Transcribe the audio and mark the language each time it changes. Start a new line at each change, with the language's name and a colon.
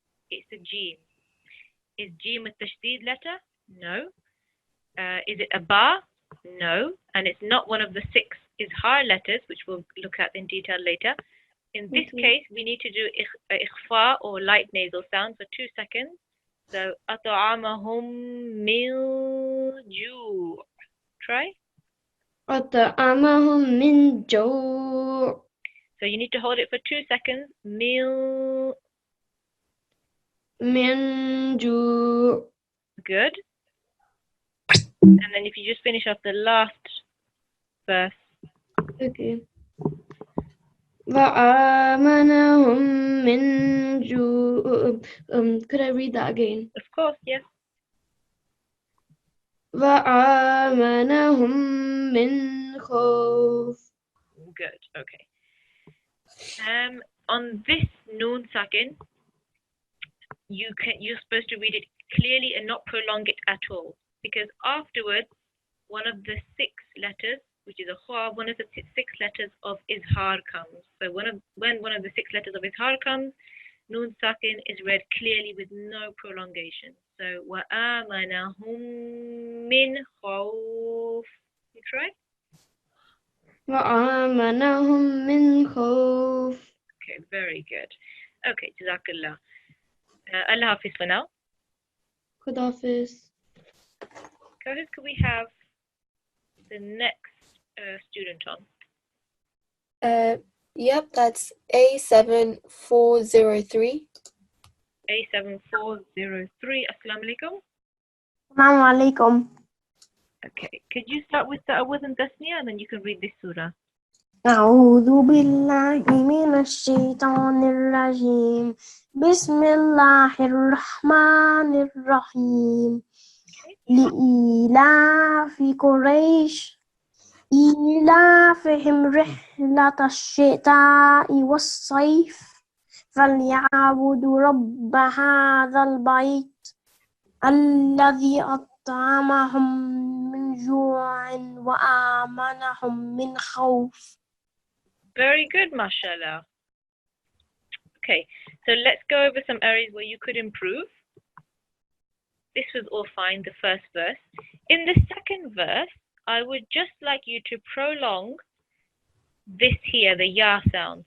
English: It's a Jim. Is Jim a tashdid letter? No. Is it a ba? No. And it's not one of the 6 izhar letters, which we'll look at in detail later. In this case, we need to do ikhfa or light nasal sound for 2 seconds.
Arabic: So, أطعمهم من جوع.
English: Try.
Arabic: أطعمهم من جوع.
English: So you need to hold it for 2 seconds. Mil. Min ju. Good. And then if you just finish off the last verse.
Arabic: Okay. وآمنهم من جوع.
English: Could I read that again? Of course, yes.
Arabic: وآمنهم من خوف.
English: Good. Okay. On this Nun Sakin, you're supposed to read it clearly and not prolong it at all, because afterwards one of the 6 letters, which is a kha, one of the 6 letters of izhar comes. So when one of the 6 letters of izhar comes, Nun Sakin is read clearly with no prolongation.
Arabic: So وَآمَنَهُم مِّنْ خَوْفٍ.
English: You try?
Arabic: وآمنهم من خوف.
English: Okay, very good. Okay, Jazakallah. Allah Hafiz for now.
Urdu: Khudafis.
English: Could we have the next student on? Yep, that's A7403.
Arabic: A7403. Assalamu alaikum. Assalamu alaikum.
English: Okay, could you start with the Awad and Tasniya, and then you can read this surah.
Arabic: أعوذ بالله من الشيطان الرجيم بسم الله الرحمن الرحيم لإيلاف قريش إيلافهم رحلة الشتاء والصيف فليعبدوا رب هذا البيت الذي أطعمهم من جوع وآمنهم من خوف.
English: Very good, mashallah. Okay, so let's go over some areas where you could improve. This was all fine, the first verse. In the second verse, I would just like you to prolong this here, the ya sound.